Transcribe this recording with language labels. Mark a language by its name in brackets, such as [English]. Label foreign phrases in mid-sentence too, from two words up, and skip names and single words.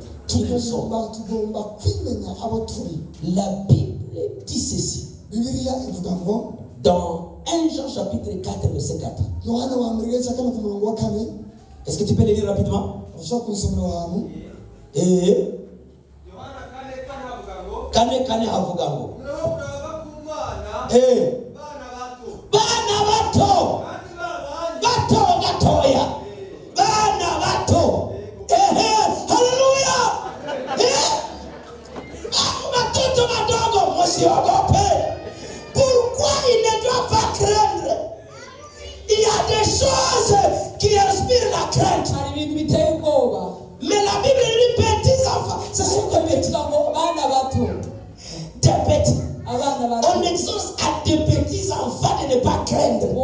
[French] Qui nous sommes. La Bible dit ceci. Dans 1 Jean chapitre 4, verset 4. Est-ce que tu peux le lire rapidement? Et Kane havugango. [Rundi] Bana bato. Bato gatoya. Bana bato. Hallelujah. [Swahili] Watoto wadogo msiogope. [French] Pourquoi il ne doit pas craindre? Il y a des choses qui inspirent la crainte. Mais la Bible dit petits enfants. Ce sont des petits enfants. Des petits. On exhorte à des petits enfants de ne pas craindre.